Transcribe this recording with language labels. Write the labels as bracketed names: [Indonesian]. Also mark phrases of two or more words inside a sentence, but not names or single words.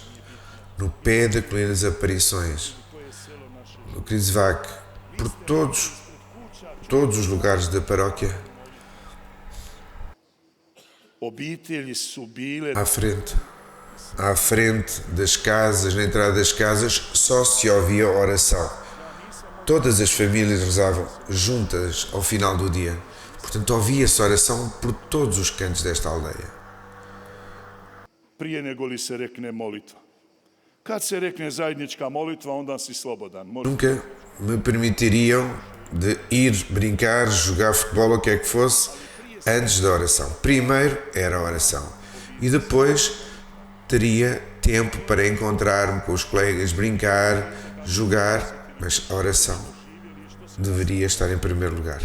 [Portuguese] No pé da Colina das Aparições, no Krizvak, por todos os lugares da paróquia, à frente das casas, na entrada das casas, só se ouvia oração. Todas as famílias rezavam juntas ao final do dia. Portanto, ouvia-se oração por todos os cantos desta aldeia. [Croatian] Prije nego li se rekne molitva. Kad se rekne zajednička molitva, onda si slobodan. [Portuguese] Nunca me permitiriam de ir brincar, jogar futebol, o que é que fosse, antes da oração. Primeiro era a oração. E depois teria tempo para encontrar-me com os colegas, brincar, jogar, mas a oração deveria estar em primeiro lugar.